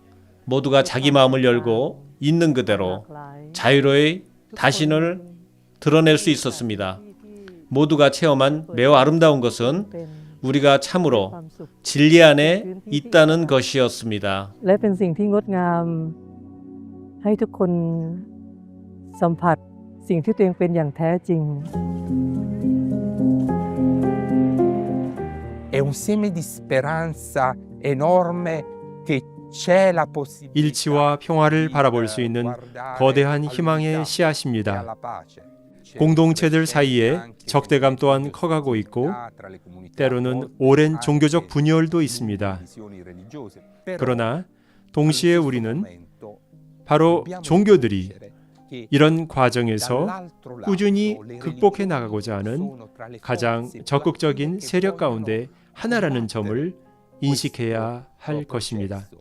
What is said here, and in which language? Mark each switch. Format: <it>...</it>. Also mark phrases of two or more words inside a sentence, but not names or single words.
<ko>모두가 자기 마음을 열고 있는 그대로 자유로이 자신을 드러낼 수 있었습니다. 모두가 체험한 매우 아름다운 것은 우리가 참으로 진리 안에 있다는 것이었습니다.</ko> <th>ให้ทุกคนสัมผัสสิ่งที่ตัวเองเป็นอย่างแท้จริง</th> <it>È un seme di speranza enorme che c'è la possibilità</it> <ko>일치와 평화를 바라볼 수 있는 거대한 희망의 씨앗입니다. 공동체들 사이에 적대감 또한 커가고 있고 때로는 오랜 종교적 분열도 있습니다. 그러나 동시에 우리는 바로 종교들이 이런 과정에서 꾸준히 극복해 나가고자 하는 가장 적극적인 세력 가운데 하나라는 점을 인식해야 할 것입니다.</ko>